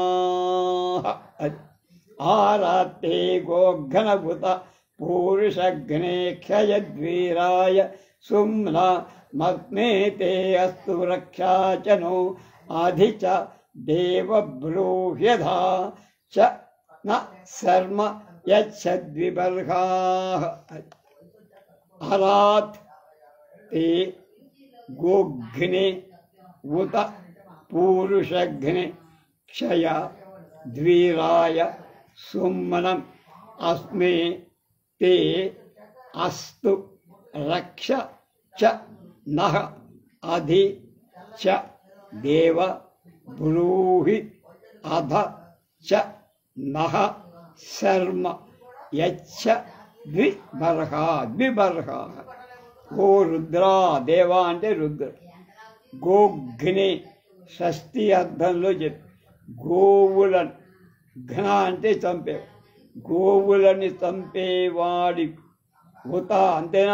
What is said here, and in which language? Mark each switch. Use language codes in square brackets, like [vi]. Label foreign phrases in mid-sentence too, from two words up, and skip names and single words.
[sa] ఆరాతే గోఘ్నభుత పూరుషఘ్నే క్షయద్వీరాయ శుంభ్రమస్మేతే అస్తు రక్షాచను ఆధిచ దేవ బ్రూహ్యధా చ న శర్మ యచ్చద్విబర్హా. అరాత్ ते गोघ्ने उत पूरुषघ्ने क्षय द्वीराय सुम्मनम अस्मे ते अस्तु रक्ष च नः अधि च देव ब्रूहि अध च नः शर्म यच्छ द्विबर्हा. [te] द्विबर्हा ఓ రుద్రా దేవా అంటే రుద్ర. గోఘ్ని షష్ఠి అర్థంలో చెప్పి గోవులను ఘన అంటే చంపే గోవులని చంపేవాడి ఉత అంతేనా.